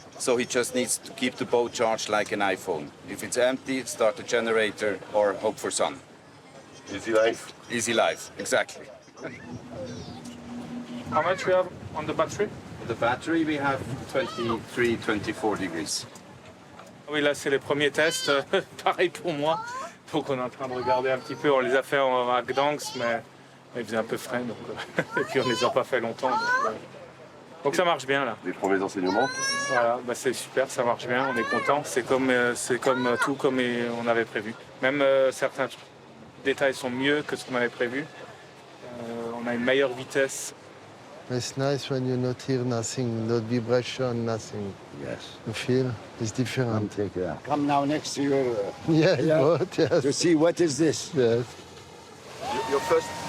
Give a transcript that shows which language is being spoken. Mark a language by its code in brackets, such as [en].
[en] So he just needs to keep the boat charged like an iPhone. If it's empty, start the generator or hope for sun. Easy life. Easy life, exactly. How much we have on the battery? The battery, we have 23, 24 degrees. [fr] Oui, là, c'est les premiers tests. Pareil pour moi. Donc, on est en train de regarder un petit peu. On les a fait à Gdansk, mais il faisait un peu frais. Donc, et puis, on ne les a pas fait longtemps. Donc, ça marche bien, là. Les premiers enseignements? Voilà, bah, c'est super, ça marche bien. On est content. C'est comme tout comme on avait prévu. Même certains détails sont mieux que ce qu'on avait prévu. On a une meilleure vitesse. [en] It's nice when you not hear nothing, no vibration, nothing. Yes. You feel it's different. Come now next to your Yes, yacht boat, yes. to see what is this. Yes. Your first.